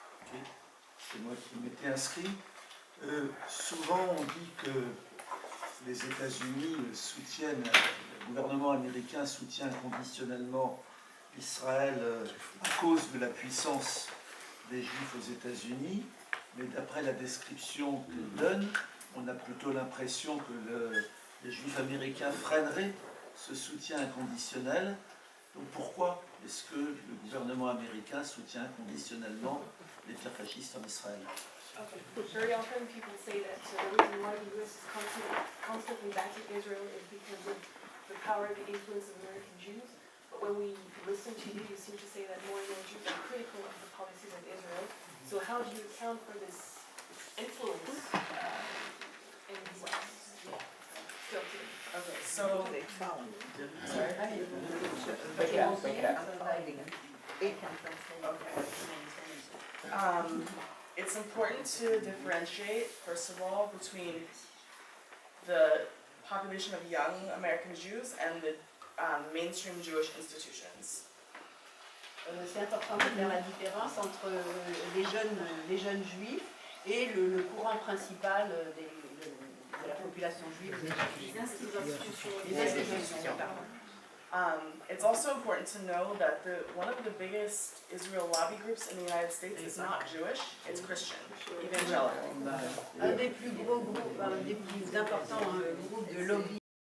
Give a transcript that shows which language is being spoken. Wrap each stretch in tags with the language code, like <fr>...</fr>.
<fr>C'est moi qui m'étais inscrit. Souvent on dit que les États-Unis soutiennent, le gouvernement américain soutient conditionnellement Israël à cause de la puissance des Juifs aux États-Unis, mais d'après la description qu'il donne, on a plutôt l'impression que les Juifs américains freineraient ce soutien inconditionnel. Donc pourquoi est-ce que le gouvernement américain soutient inconditionnellement l'État fasciste en Israël?</fr> <en>Okay. Very often people say that the reason why the U.S. is constantly backing Israel is because of the power and the influence of American Jews. But when we listen to you, you seem to say that more and more Jews are critical of the policies of Israel. So how do you account for this influence in the U.S. still today? Okay, so it's important to differentiate, first of all, between the population of young American Jews and the mainstream Jewish institutions.</en> <fr>C'est important de faire la différence entre les jeunes juifs et le courant principal de la population juive. Les institutions.</fr> <en>It's also important to know that one of the biggest Israel lobby groups in the United States is not Jewish, it's Christian, evangelical.</en> <fr>Un des plus gros groupes, un des plus importants groupes de lobby</fr>